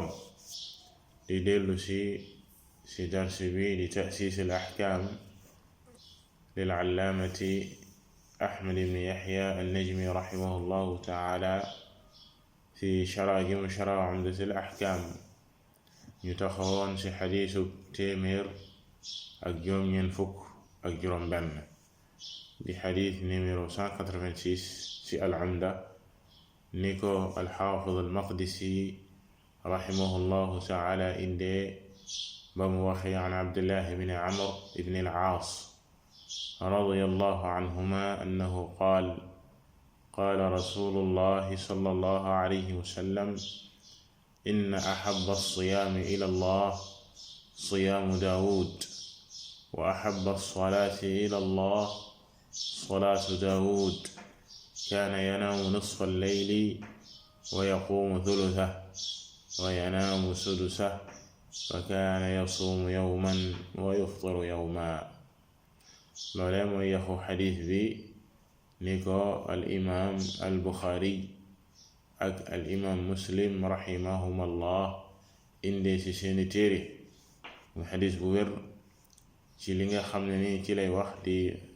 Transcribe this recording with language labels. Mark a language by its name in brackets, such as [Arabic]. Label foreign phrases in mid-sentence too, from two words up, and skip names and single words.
[Wolof] di dellu si darsi bi di [Arabic] تأسيس الأحكام للعلامة أحمد بن يحيى النجمي رحمه الله تعالى في شرح عمدة الأحكام. [Wolof] ñu taxawoon ci xadiisu téeméer ak juróom-ñeent fukk ak juróom-benn di xadiis numéro 186 ci al-Umda, ni ko al-Xaafid al-Maqdisi [Arabic] رحمه الله تعالى [Wolof] indee ba mu waxee an Abdullah ibn Amr [Arabic] بن العاص رضي الله عنهما أنه قال قال رسول الله صلى الله عليه وسلم إن أحب الصيام إلى الله صيام داود، وأحب الصلاة إلى الله صلاة داود، كان ينام نصف الليل ويقوم ثلثه وينام سدسه، وكان يصوم يوما ويفطر يوما. [Wolof] loolee mooy yaxu xadiis bi ni ko [Arabic] الإمام [Wolof] al Buxaari ak [Arabic] الإمام [Wolof] Muslim rahimahumallah indee ci seeni téere mu xadis bu wér ci li nga xam ne ni ci lay wax di